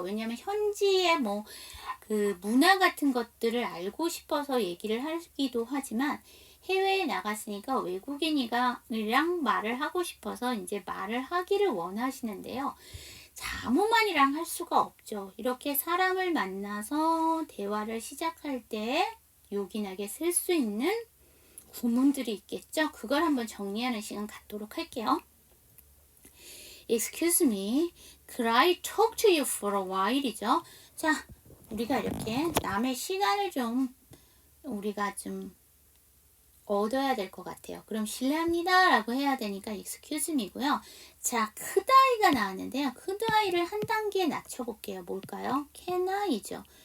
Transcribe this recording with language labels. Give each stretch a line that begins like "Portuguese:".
Korean: 왜냐면 현지의 그 문화 같은 것들을 알고 싶어서 얘기를 하기도 하지만 해외에 나갔으니까 외국인이랑 말을 하고 싶어서 이제 말을 하기를 원하시는데요. 자, 아무만이랑 할 수가 없죠. 이렇게 사람을 만나서 대화를 시작할 때 요긴하게 쓸 수 있는 구문들이 있겠죠? 그걸 한번 정리하는 시간 갖도록 할게요.
English: Excuse me, could I talk to you for a while?
Korean: 이죠? 자, 우리가 이렇게 남의 시간을 우리가 좀 얻어야 될 것 같아요. 그럼 실례합니다 라고 해야 되니까
English: excuse me
Korean: 고요. 자,
English: could I
Korean: 가 나왔는데요.
English: could I
Korean: 를 한 단계 낮춰볼게요. 뭘까요?
English: can I
Korean: 죠.